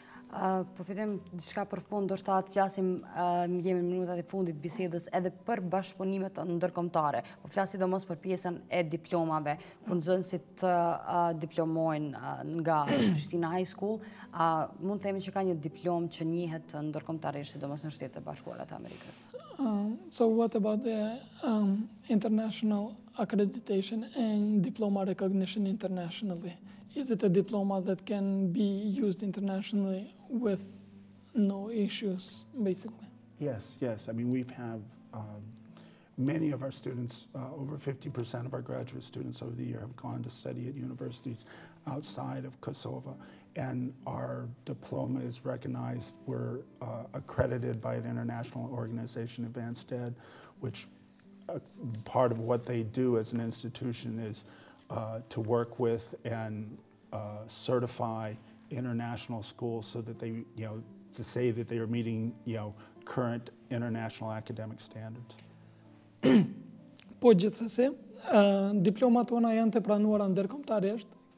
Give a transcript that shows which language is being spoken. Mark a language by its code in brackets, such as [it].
[sq] Po fitem diçka për fund, do shta të flasim, jemi në minutat e fundit bisedës edhe për bashkëpunimet ndërkombëtare. Po flas sidomos për pjesën e diplomave, kur nxënësit diplomojnë nga Prishtina High School, mund të themi që ka një diplom që njihet ndërkombëtarisht sidomos në Shtetet Bashkuara të Amerikës. [en] So what about the international accreditation and diploma recognition internationally? Is it a diploma that can be used internationally with no issues, basically? Yes. I mean, we've had many of our students, over 50% of our graduate students over the year have gone to study at universities outside of Kosovo, and our diploma is recognized. We're accredited by an international organization, Advanced Ed, which part of what they do as an institution is to work with and certify international schools so that they, to say that they are meeting, current international academic standards. [sq] Po gjithsesi, diplomat tona janë të pranuara ndërkombëtarisht.